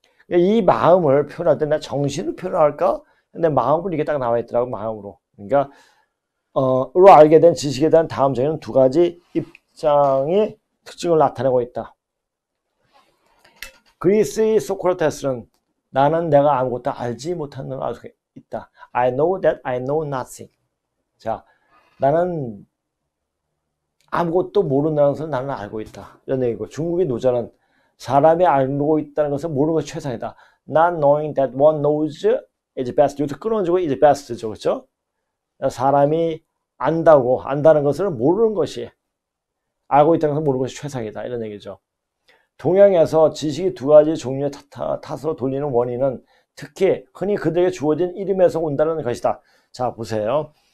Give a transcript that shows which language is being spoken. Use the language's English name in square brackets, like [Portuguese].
[Korean] 이 마음을 표현할 때 나 정신을 표현할까? 근데 마음으로 이게 딱 나와 있더라고, 마음으로. 그러니까 로 알게 된 지식에 대한 다음적인 두 가지 입장의 특징을 나타내고 있다. 그리스의 소크라테스는 나는 내가 아무것도 알지 못하는 걸 알 수 있다. [English] I know that I know nothing. [Korean] 자, 나는 아무것도 모른다는 것을 나는 알고 있다. 이런 얘기고, 중국의 노자는 사람이 알고 있다는 것을 모르는 것이 최상이다. [English] Not knowing that one knows is best. [Korean] 여기서 끊어지고 [English] is best [Korean] 죠. 그렇죠? 사람이 안다는 것을 모르는 것이, 알고 있다는 것을 모르는 것이 최상이다. 이런 얘기죠. 동양에서 지식이 두 가지 종류의 탓으로 돌리는 원인은 특히 흔히 그들에게 주어진 이름에서 온다는 것이다. 자, 보세요.